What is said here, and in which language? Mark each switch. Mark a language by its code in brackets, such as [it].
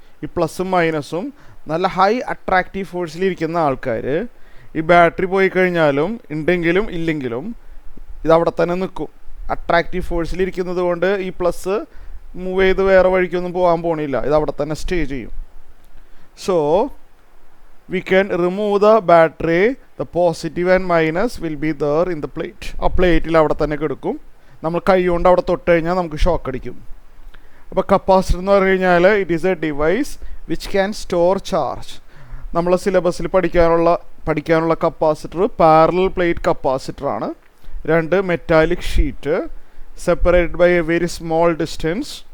[ml] ഈ പ്ലസും മൈനസും നല്ല ഹൈ അട്രാക്റ്റീവ് ഫോഴ്സിലിരിക്കുന്ന ആൾക്കാർ ഈ ബാറ്ററി പോയി കഴിഞ്ഞാലും ഉണ്ടെങ്കിലും ഇല്ലെങ്കിലും ഇതവിടെ തന്നെ നിൽക്കും. അട്രാക്റ്റീവ് ഫോഴ്സിലിരിക്കുന്നത് കൊണ്ട് ഈ പ്ലസ് മൂവ് ചെയ്ത് വേറെ വഴിക്കൊന്നും പോകാൻ പോണില്ല, ഇതവിടെ തന്നെ സ്റ്റേ ചെയ്യും. [en] So we can remove the battery, the positive and minus will be there in the plate. [ml] ആ പ്ലേറ്റിൽ അവിടെ തന്നെ കിടക്കും. നമ്മൾ കൈ കൊണ്ട് അവിടെ തൊട്ട് കഴിഞ്ഞാൽ നമുക്ക് ഷോക്ക് അടിക്കും. അപ്പോൾ കപ്പാസിറ്റർ എന്ന് പറഞ്ഞു കഴിഞ്ഞാൽ it is A device which can store charge. നമ്മളെ സിലബസിൽ പഠിക്കാനുള്ള കപ്പാസിറ്റർ പാരലൽ പ്ലേറ്റ് കപ്പാസിറ്ററാണ്. [en] രണ്ട് metallic sheet separated by a very small distance.